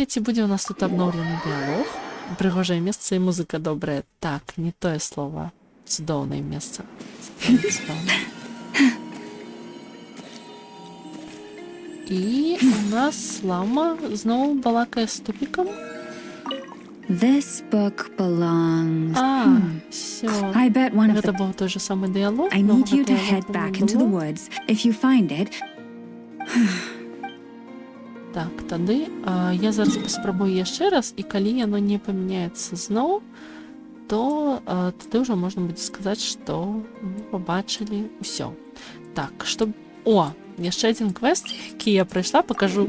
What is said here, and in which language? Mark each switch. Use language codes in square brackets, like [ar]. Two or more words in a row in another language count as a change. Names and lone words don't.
[be] Ці будзе у нас тут абноўлены дыялог? Прыгожае месца і музыка добрая. Так, не тое слова. Цудоўнае месца. І у нас Лаума зноў балакае з тупікам. [en] This book belongs. [be] Всё. [en] I bet one of [be] Гэта the. быў той же самы дыялог. [en] I need you to [be] новага head дыялогу back не [en] into the [be] было. [en] woods. If you find it, [be] Так, тады я зараз паспрабую яшчэ раз, і калі яно не памяняецца зноў, то тады ўжо можна будзе сказаць, што мы пабачылі ўсё. Так, што... О, яшчэ адзін квест, які я прайшла, пакажу.